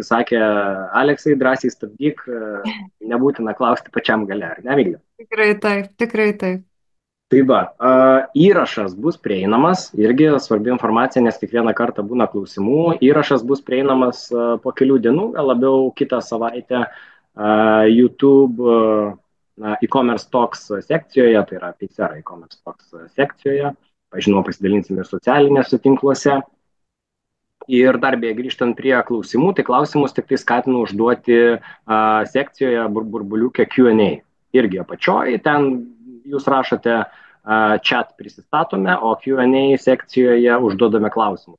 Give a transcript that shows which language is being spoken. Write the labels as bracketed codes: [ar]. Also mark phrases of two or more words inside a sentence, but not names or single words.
[lt] Sakė, Aleksai, drąsiai stabdyk, nebūtina klausti pačiam gale, ar ne, Miglė? Tikrai taip, tikrai taip. Tai va, įrašas bus prieinamas, irgi svarbi informacija, nes kiekvieną kartą būna klausimų. Įrašas bus prieinamas po kelių dienų, gal labiau kitą savaitę YouTube [en] e-commerce talks [lt] sekcijoje, tai yra Paysera [en] e-commerce talks [lt] sekcijoje. Žinoma, pasidalinsime ir socialinėse tinkluose. Ir dar beje, grįžtant prie klausimų, tai klausimus tik tai skatinu užduoti sekcijoje burbuliuke Q&A. Irgi apačioje, ten jūs rašote chat prisistatome, o Q&A sekcijoje užduodame klausimus.